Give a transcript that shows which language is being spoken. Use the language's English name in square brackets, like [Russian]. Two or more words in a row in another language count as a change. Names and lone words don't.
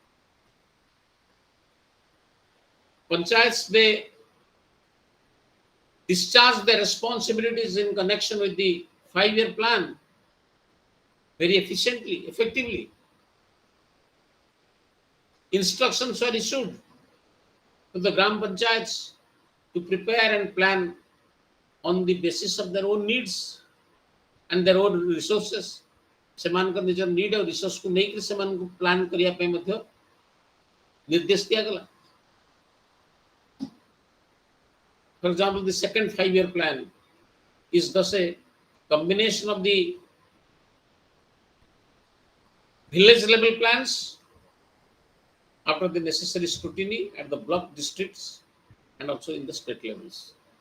[English] Panchayats, they discharge their responsibilities in connection with the 5-year plan very efficiently, effectively. Instructions are issued to the Gram Panchayats to prepare and plan on the basis of their own needs and their own resources. [Odia] ସେମାନଙ୍କ ନିଜର ନିଡ୍ ଆଉ ରିସୋର୍ସକୁ ନେଇକି ସେମାନଙ୍କୁ ପ୍ଲାନ୍ କରିବା ପାଇଁ ମଧ୍ୟ ନିର୍ଦ୍ଦେଶ ଦିଆଗଲା. [English] For example, the second 5-year plan is thus a combination of the village level plans after the necessary scrutiny at the block districts and also in the state levels.